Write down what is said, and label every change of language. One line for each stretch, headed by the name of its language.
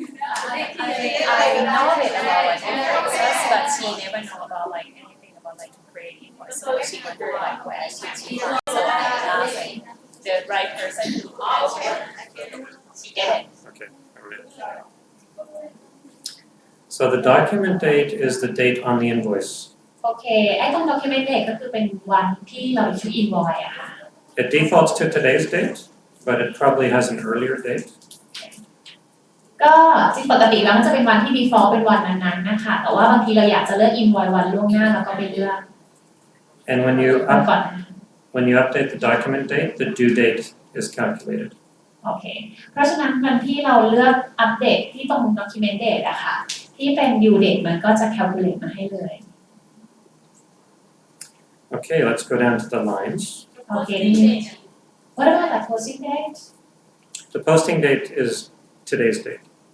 English: I know a bit about like invoices, but she never know about like anything about like creating invoices. So she wondered like where she from. So I asked like the right person to answer. She get it. Okay, all right. So the document date is the date on the invoice.
Thai: โอเคไอ้ตรง document date ก็คือเป็นวันที่เรา issue invoice อะค่ะ
English: It defaults to today's date, but it probably has an earlier date.
Thai: ก็จริงปกติแล้วมันจะเป็นวันที่ default เป็นวันนั้นๆนะคะแต่ว่าบางทีเราอยากจะเลือก invoice วันล่วงหน้าแล้วก็ไปเลือก
English: And
Thai: วันก่อน
English: when you update the document date, the due date is calculated.
Thai: โอเคเพราะฉะนั้นวันที่เราเลือกอัปเดตที่ตรง document date อะค่ะที่เป็น due date มันก็จะ calculate มาให้เลย
English: Okay, let's go down to the lines. โอเค What about the posting date The posting date is today's date.